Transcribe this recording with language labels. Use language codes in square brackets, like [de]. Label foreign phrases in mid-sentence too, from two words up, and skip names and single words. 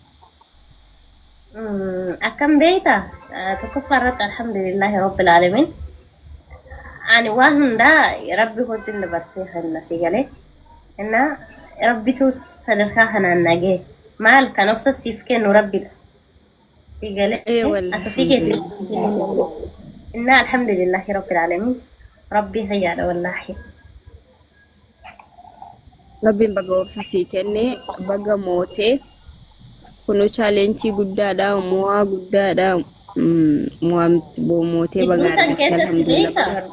[om] akkam beektaa tokkoffaa irratti [ar] الحمد لله رب العالمين [om] ani waan hundaa rabbi wajjin dabarsee kenna si galee inna rabbitu sadarkaa kanaan nagee maal kan obsasiif kennu rabbidha si galee ati fi keeti inna [ar] الحمد لله رب العالمين [om] rabbi hayyaadha wallahi Rabbiin baga obsa sii kenne baga mootee kunu challenge guddaadha mo'aa guddaadha mo'amtee baga Iddoo san argatte keessatti beektaa alhamdulillah.